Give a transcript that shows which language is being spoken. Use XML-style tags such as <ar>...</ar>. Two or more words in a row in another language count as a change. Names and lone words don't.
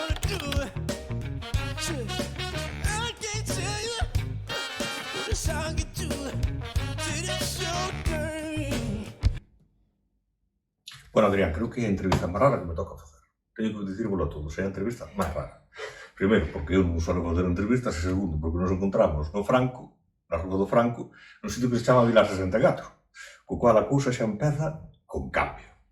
<en>do it. I can't tell you what a song can do till it's so dirty.</en> <gl>Bueno, Adrián, creo que é a entrevista máis rara que me toca facer. Teño que dicírvolo a todos, é a entrevista máis rara. Primeiro, porque eu non solo facer entrevistas, e segundo, porque nos encontramos no Franco, na Rúa do Franco, nun sitio que se chama Vilar 64, co cual a cousa xa empeza con cambio.</gl>